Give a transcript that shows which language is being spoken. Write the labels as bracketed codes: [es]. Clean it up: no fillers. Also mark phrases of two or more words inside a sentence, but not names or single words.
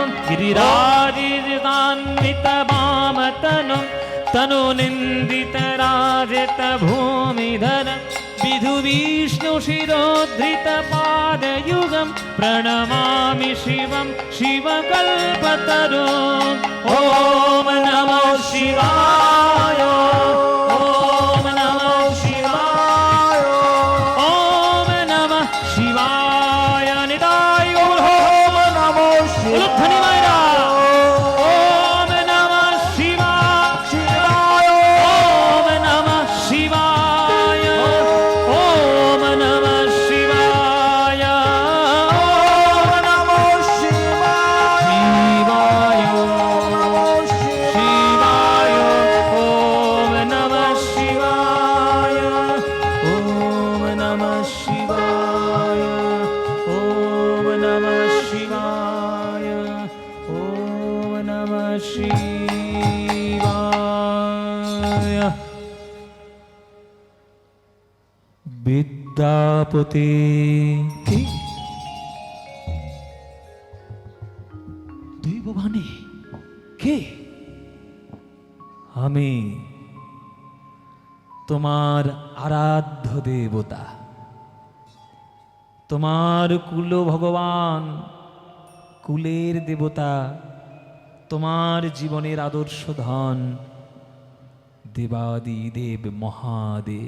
[sa] गिरिराजसुतान्वित वामतनुं तनुनिन्दित राजत भूमिधरं विधु विष्णु शिरोद्धृत पादयुगं प्रणमामि शिवं शिवकल्पतरुम्। ॐ नमो शिवाय, ॐ नमो शिवाय, ॐ नमः शिवाय। [bn] निताय गौर हो, [sa] ওম নমঃ [bn] উলুধ্বনি মায়েরা। [sa] ॐ नमः शिवाय, শিবায়। ॐ नमः शिवाय, ॐ नमः शिवाय, ওম নমঃ শিবায়। शिवाय, নমঃ शिवाय, ॐ नमः शिवाय, ॐ नमः शिवाय, ॐ नमः शिवाय, ॐ नमः शिवाय। [bn] বিদ্যাপতি দৈববাণী কে? আমি তোমার আরাধ্য দেবতা, তোমার কুল ভগবান, কুলের দেবতা, তোমার জীবনের আদর্শ ধন দেবাদিদেব মহাদেব।